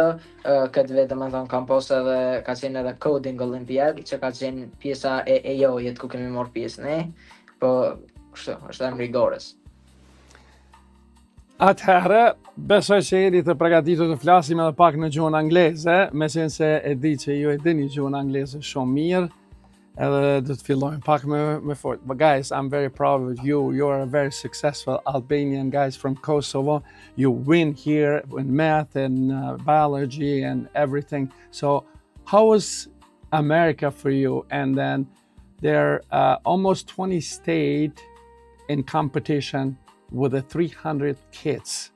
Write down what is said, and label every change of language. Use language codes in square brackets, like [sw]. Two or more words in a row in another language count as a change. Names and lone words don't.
[sq] Këtë vetë domethënë kam pas edhe ka qenë edhe Coding Olympiad, që ka qenë pjesa e AI-it ku kemi marrë pjesë ne, po kështu është emri i garës. Atëherë, besoj që jeni të përgatitur të flasim edhe pak në gjuhën angleze, me qenë se e di që ju e dini gjuhën angleze shumë mirë. Edhe do të fillojmë pak me fort. [en] But guys, I'm very proud of you. You're a very successful Albanian guys from Kosovo. You win here in math and biology and everything. So how was America for you? And then There almost 20 state in competition with the 300 kids.